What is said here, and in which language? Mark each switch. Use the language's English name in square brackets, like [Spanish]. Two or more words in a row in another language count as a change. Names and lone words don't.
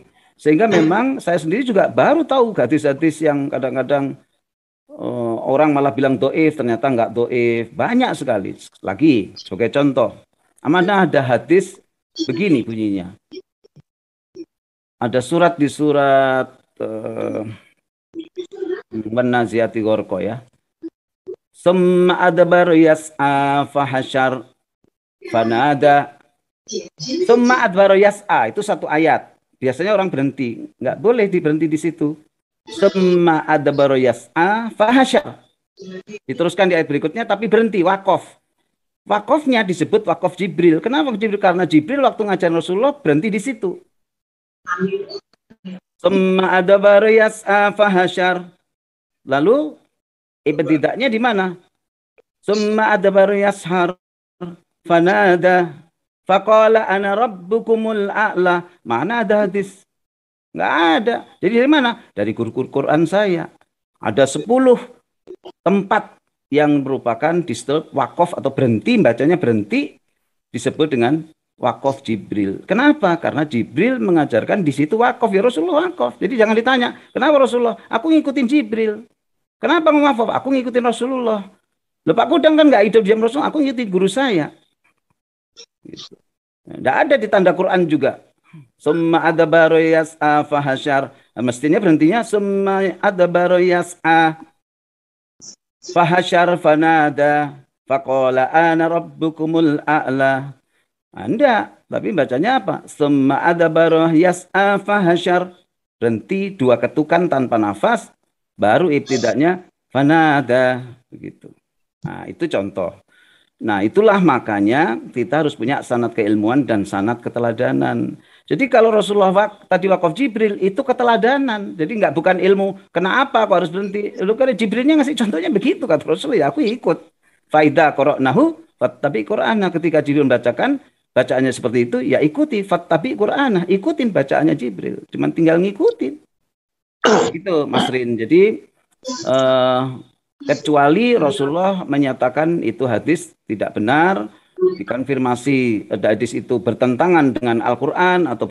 [Indonesian] Sehingga memang saya sendiri juga baru tahu hadis-hadis yang kadang-kadang orang malah bilang doif, ternyata enggak doif. Banyak sekali. Lagi, sebagai contoh. Amanah ada hadis begini bunyinya. Ada surat di surat Wan-Naziati Gharqa ya. [Arabic] ثم أدبر يسعى فحشر فنادى. ثم أدبر يسعى, [Indonesian] itu satu ayat. Biasanya orang berhenti, nggak boleh berhenti di situ. [Arabic] ثم أدبر يسعى فحشر. [Indonesian] Diteruskan di ayat berikutnya, tapi berhenti, wakof. Wakofnya disebut wakof Jibril. Kenapa Jibril? Karena Jibril waktu ngajar Rasulullah berhenti di situ. [Arabic] ثم أدبر يسعى فحشر. [Indonesian] Lalu Ibtida'nya di mana? [Arabic] ثم أدبر يسعى فنادى فقال أنا ربكم الأعلى. [Indonesian] Mana ada hadis? Nggak ada. Jadi dari mana? Dari guru Quran saya. Ada 10 tempat yang merupakan disebut wakaf atau berhenti, bacanya berhenti, disebut dengan wakaf Jibril. Kenapa? Karena Jibril mengajarkan di situ wakaf, ya Rasulullah wakaf. Jadi jangan ditanya, kenapa Rasulullah? Aku ngikutin Jibril. Kenapa ngewakaf? Aku ngikutin Rasulullah. Loh Pak Kudang kan nggak hidup diam Rasulullah, aku ngikutin guru saya. Gitu. Nggak ada di tanda Quran juga. [Arabic] ثم أدبر يسعى فحشر. [Indonesian] Mestinya berhentinya [Arabic] ثم أدبر يسعى فحشر فنادى فقال أنا ربكم الأعلى. [Indonesian] Anda, tapi bacanya apa? [Arabic] ثم أدبر يسعى فحشر. [Indonesian] Berhenti 2 ketukan tanpa nafas, baru ibtidaknya fanada begitu. Nah, itu contoh. Nah, itulah makanya kita harus punya sanad keilmuan dan sanad keteladanan. Jadi kalau Rasulullah tadi wakaf Jibril itu keteladanan. Jadi bukan ilmu. Kenapa aku harus berhenti? Lu kan Jibrilnya ngasih contohnya begitu kata Rasulullah. Ya aku ikut. [Arabic] فإذا قرأناه فاتبع قرآنه. [Indonesian] Ketika Jibril membacakan bacaannya seperti itu, ya ikuti [Arabic] فاتبع قرآنه. [Indonesian] Ikutin bacaannya Jibril. Cuman tinggal ngikutin. Gitu Mas Rin. Jadi kecuali Rasulullah menyatakan itu hadis tidak benar, dikonfirmasi hadis itu bertentangan dengan Al-Quran atau